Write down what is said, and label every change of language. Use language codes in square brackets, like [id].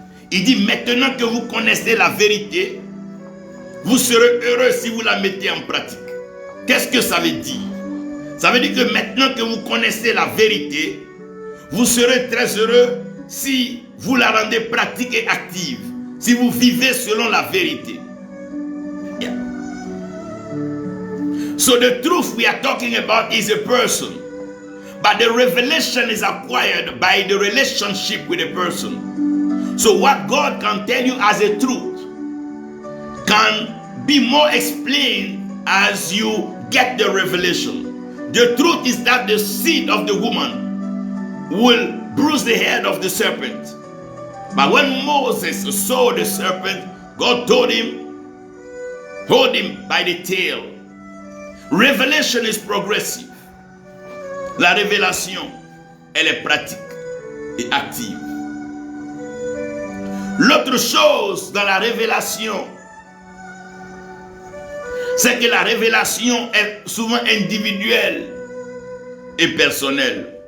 [fr] Il dit maintenant que vous connaissez la vérité, vous serez heureux si vous la mettez en pratique. Qu'est-ce que ça veut dire? Ça veut dire que maintenant que vous connaissez la vérité, vous serez très heureux si vous la rendez pratique et active. Si vous vivez selon la vérité. [en] Yeah. So the truth we are talking about is a person. But the revelation is acquired by the relationship with a person. So what God can tell you as a truth can be more explained as you get the revelation. The truth is that the seed of the woman will bruise the head of the serpent. But when Moses saw the serpent, God told him, hold him by the tail. Revelation is progressive. [fr] La révélation, elle est pratique et active. L'autre chose dans la révélation, c'est que la révélation est souvent individuelle et personnelle.